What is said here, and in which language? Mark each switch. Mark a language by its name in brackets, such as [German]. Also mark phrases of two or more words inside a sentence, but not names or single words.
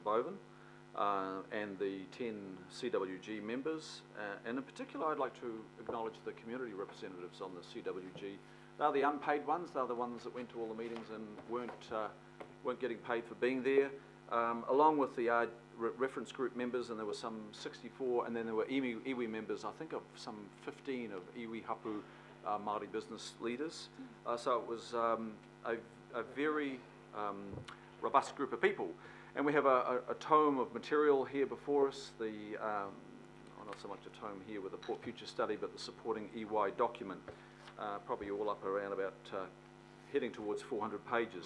[English] Boven and the 10 CWG members, and in particular I'd like to acknowledge the community representatives on the CWG. They're the unpaid ones, they're the ones that went to all the meetings and weren't getting paid for being there, along with the reference group members, and there were some 64, and then there were iwi members, I think of some 15 of [Māori] iwi hapu Māori [English] business leaders. So it was a very robust group of people. And we have a tome of material here before us, well, not so much a tome here with the Port Future Study, but the supporting EY document, probably all up around about heading towards 400 pages.